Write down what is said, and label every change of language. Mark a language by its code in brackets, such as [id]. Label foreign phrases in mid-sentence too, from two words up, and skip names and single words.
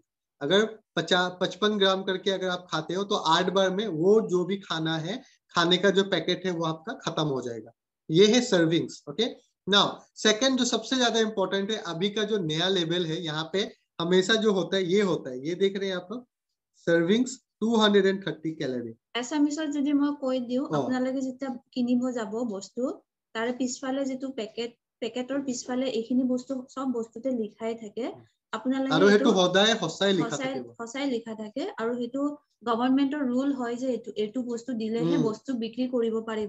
[hi] अगर 55 ग्राम करके अगर आप खाते हो तो 8 बार में वो जो भी खाना है, खाने का जो पैकेट है, वो आपका खत्म हो जाएगा। ये है सर्विंग्स। [en] okay, now second [hi] जो सबसे ज्यादा इंपॉर्टेंट है, अभी का जो नया लेवल है, यहाँ पे हमेशा जो होता है ये होता है, ये देख रहे हैं आप लोग, सर्विंग्स 230 कैलोरी। [as] এছামিছত যদি মই কৈ দিওঁ, আপোনালোকে যেতিয়া কিনিব যাব বস্তু, তাৰে পিছফালে যিটো পেকেটৰ পিছফালে এইখিনি বস্তু সব বস্তুতে লিখাই থাকে। আপোনালোকে আৰু হেতু সদায় সঁচাই লিখা থাকে, সঁচাই লিখা থাকে, আৰু হেতু গভৰ্ণমেন্টৰ ৰুল হয় যে এইটো বস্তু দিলেহে বস্তু বিক্ৰী কৰিব পাৰিব।